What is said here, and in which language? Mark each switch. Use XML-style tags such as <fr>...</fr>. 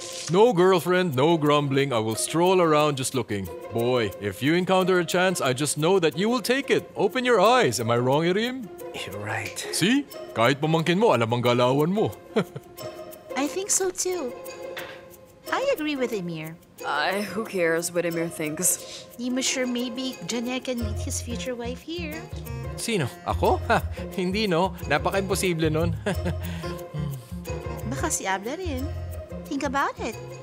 <en>No girlfriend, no grumbling. I will stroll around just looking. Boy, if you encounter a chance, I just know that you will take it. Open your eyes. Am I wrong, Irim? You're right. See?</en> <tl>Kahit pamangkin mo, alam ang galawan mo.</tl> <en>I think so too. I agree with Emir. Who cares what Emir thinks?</en> <tl>Di mo</tl> <en>sure maybe Janet can meet his future wife here.</en> <tl>Sino? Ako? Hindi, no? Napaka-imposible nun. Baka si Abla rin.</tl> <en>Think about it.</en>